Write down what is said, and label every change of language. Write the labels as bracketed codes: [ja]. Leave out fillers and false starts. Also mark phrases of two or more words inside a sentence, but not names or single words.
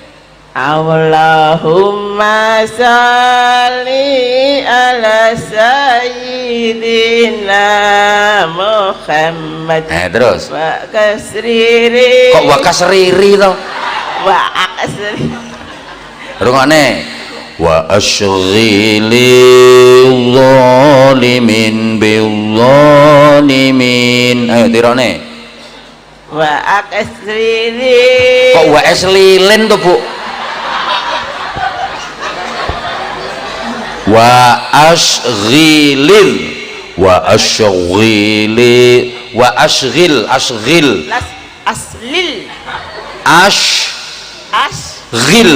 [ar] اللهم صل على سيدنا محمد. [jv] Terus. Wa kasriri. Kok wa kasriri to? Wa kasriri. [ar] Rungokne. وأشغل الظالمين بالظالمين. [jv] Ayo tirone. Wa kasriri. Kok wa lilin to, Bu? [ar] وأشغل وأشغل وأشغل أشغل أشغل Aslil. ashghil